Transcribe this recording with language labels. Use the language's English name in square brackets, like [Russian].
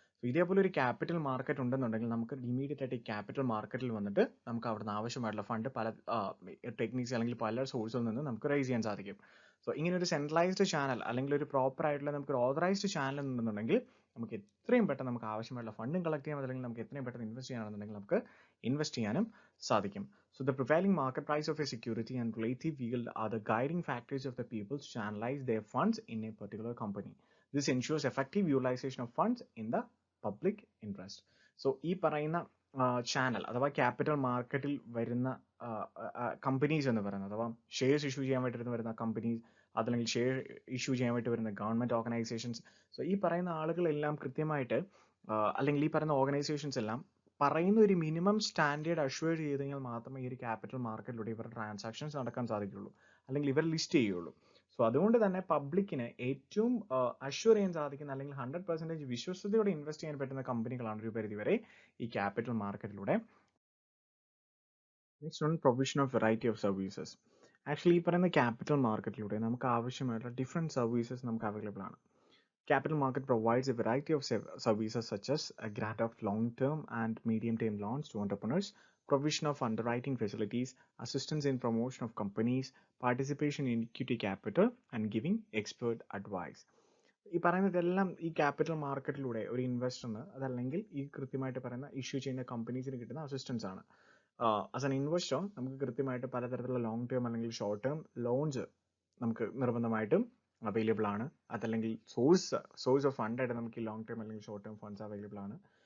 [Malayalam] ഇതേപോലെ ഒരു capital market ഉണ്ടെന്നുണ്ടെങ്കിൽ നമുക്ക് ഇമ്മീഡിയറ്റ് ആയിട്ട് ഈ ക്യാപിറ്റൽ മാർക്കറ്റിൽ വന്നിട്ട് നമുക്ക് അവിടുന്ന് ആവശ്യമായിട്ടുള്ള ഫണ്ട് പല ടെക്നിക്സ് അല്ലെങ്കിൽ പല സോഴ്സിൽ നിന്ന് നമുക്ക് റൈസ് ചെയ്യാൻ സാധിക്കും. സോ ഇങ്ങനെ ഒരു സെൻട്രലൈസ്ഡ് ചാനൽ അല്ലെങ്കിൽ ഒരു പ്രോപ്പർ ആയിട്ടുള്ള നമുക്ക് ഒരു ഓതറൈസ്ഡ് ചാനൽ ഉണ്ടെന്നുണ്ടെങ്കിൽ നമുക്ക് എത്രയും പെട്ടെന്ന് നമുക്ക് ആവശ്യമായിട്ടുള്ള ഫണ്ടും കളക്ട് ചെയ്യാൻ, അല്ലെങ്കിൽ നമുക്ക് എത്രയും പെട്ടെന്ന് ഇൻവെസ്റ്റ് ചെയ്യാനാണെന്നുണ്ടെങ്കിൽ നമുക്ക് ഇൻവെസ്റ്റ് ചെയ്യാനും സാധിക്കും. [English] So the prevailing market price of a security and relative yield are the guiding factors of the people to channelize their funds in a particular company. This ensures effective utilization of funds in the public interest. [Malayalam] So ഈ പറയുന്ന channel അഥവാ capital മാർക്കറ്റിൽ വരുന്ന companies എന്ന് പറയുന്നത്, അഥവാ shares issue ചെയ്യാൻ വേണ്ടി വരുന്ന കമ്പനീസ്, അതല്ലെങ്കിൽ ഷെയർ ഇഷ്യൂ ചെയ്യാൻ വേണ്ടി വരുന്ന ഗവൺമെന്റ് ഓർഗനൈസേഷൻസ്. സോ ഈ പറയുന്ന ആളുകളെല്ലാം കൃത്യമായിട്ട് അല്ലെങ്കിൽ ഈ പറയുന്ന ഓർഗനൈസേഷൻസ് എല്ലാം പറയുന്ന ഒരു മിനിമം സ്റ്റാൻഡേർഡ് അഷ്വർ ചെയ്ത് കഴിഞ്ഞാൽ മാത്രമേ ഈ ഒരു ക്യാപിറ്റൽ മാർക്കറ്റിലൂടെ ഇവരുടെ ട്രാൻസാക്ഷൻസ് നടക്കാൻ സാധിക്കുള്ളൂ, അല്ലെങ്കിൽ ഇവർ ലിസ്റ്റ് ചെയ്യുള്ളൂ. സോ അതുകൊണ്ട് തന്നെ പബ്ലിക്കിന് ഏറ്റവും അഷ്വർ ചെയ്യാൻ സാധിക്കുന്ന അല്ലെങ്കിൽ 100% വിശ്വസ്തയോടെ ഇൻവെസ്റ്റ് ചെയ്യാൻ പറ്റുന്ന കമ്പനികളാണ് ഒരു പരിധി വരെ ഈ capital മാർക്കറ്റിലൂടെ. [English] Next one, provision of variety of services. [Malayalam] Actually ഈ പറയുന്ന ക്യാപിറ്റൽ മാർക്കറ്റിലൂടെ നമുക്ക് ആവശ്യമായിട്ടുള്ള ഡിഫറെൻറ്റ് സർവീസസ് നമുക്ക് അവൈലബിൾ ആണ്. [English] Capital market provides a variety of services such as a grant of long-term and medium-term loans to entrepreneurs, provision of underwriting facilities, assistance in promotion of companies, participation in equity capital, and giving expert advice. [Malayalam] ഈ പറയുന്നതെല്ലാം ഈ capital മാർക്കറ്റിലൂടെ ഒരു ഇൻവെസ്റ്ററിന് അതല്ലെങ്കിൽ ഈ കൃത്യമായിട്ട് പറയുന്ന issue ചെയ്യുന്ന കമ്പനീസിന് കിട്ടുന്ന അസിസ്റ്റൻസ് ആണ്. [English] as an investor [Malayalam] നമുക്ക് കൃത്യമായിട്ട് പലതരത്തിലുള്ള ലോങ് ടേം അല്ലെങ്കിൽ ഷോർട്ട് ടേം ലോൺസ് നമുക്ക് നിർബന്ധമായിട്ടും അവൈലബിൾ ആണ്. അതല്ലെങ്കിൽ സോഴ്സ് ഓഫ് ഫണ്ട് ആയിട്ട് നമുക്ക് ഈ ലോങ് ടേം അല്ലെങ്കിൽ ഷോർട്ട് ടേം ഫണ്ട്സ് അവൈലബിൾ ആണ്.